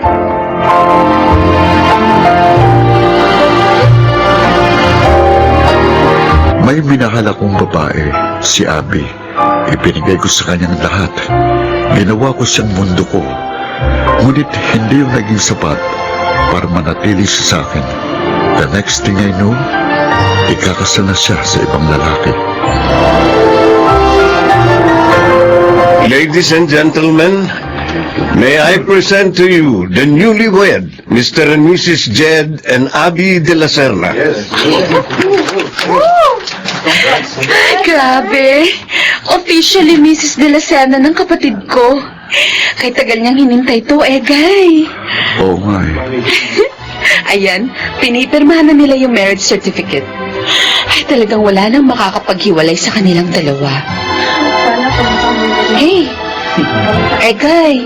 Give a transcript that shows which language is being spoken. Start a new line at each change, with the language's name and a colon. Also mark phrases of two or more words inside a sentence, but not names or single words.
Filipino: May minahal akong babae, si Abby. Ipinigay ko sa kanyang lahat. Ginawa ko siyang mundo ko. Ngunit hindi yung naging sapat para manatili siya sa akin.
English: The next thing I know,
Filipino: ikakasal na siya sa ibang lalaki.
English: Ladies and gentlemen, may I present to you the newlywed, Mr. and Mrs. Jed and Abby de la Serna.
Filipino: Grabe!
English: Officially Mrs.
Filipino: de la Serna ng kapatid ko. Kay tagal niyang hinintay to, Egay. Oo nga eh. Ayan, pinipirmahan na nila yung
English: marriage certificate.
Filipino: Ay, talagang wala nang makakapaghiwalay sa kanilang dalawa. Hey! Egay!